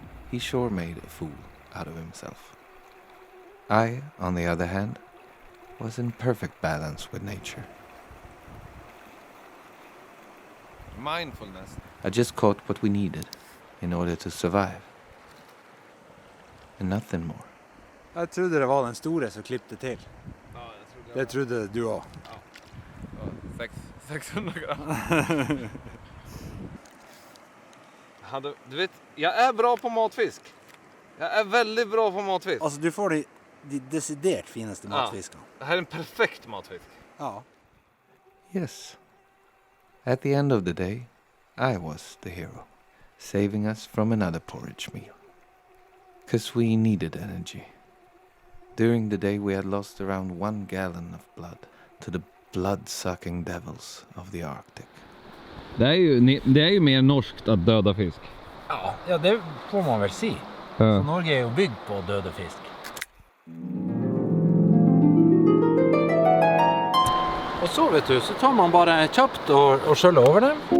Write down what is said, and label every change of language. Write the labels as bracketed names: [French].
[English] He sure made a fool out of himself. I, on the other hand, was in perfect balance with nature. Mindfulness. I just caught what we needed in order to survive. And nothing more. [Swedish] Jag trodde det var den stora som klippte till. Ja, Det trodde du också. Ja, 600 gram. Du vet, jag är bra på matfisk. Jag är väldigt bra på matfisk. Alltså du får de deciderat finaste matfisken. Det här är en perfekt matfisk. Ja. [English] Yes. At the end of the day, I was the hero, saving us from another porridge meal. 'Cause we needed energy. During the day we had lost around 1 gallon of blood to the blood-sucking devils of the Arctic. [Swedish] Det är ju mer norskt att döda fisk. Ja, det får man väl se. Så Norge är ju byggt på döda fisk. Och så vet du, så tar man bara köpt och sköljer över den.